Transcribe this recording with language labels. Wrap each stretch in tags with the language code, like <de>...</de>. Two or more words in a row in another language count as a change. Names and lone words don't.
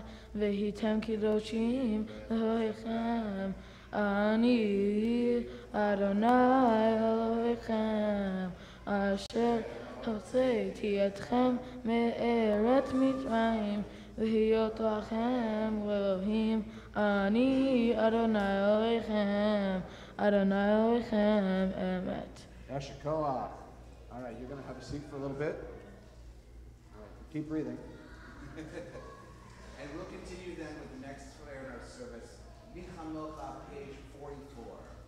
<he>והייתם קדושים לאלוהיכם, אני אדוני אלוהיכם אשר הוצאתי אתכם מארץ מצרים להיות לכם לאלוהים, אני אדוני אלוהיכם, אדוני אלוהיכם אמת.</he> <en>Yashikoah. All right, you're going to have a seat for a little bit. All right, keep breathing. And we'll continue then with the next prayer in our service. Mincha Milcha, page 44.</en>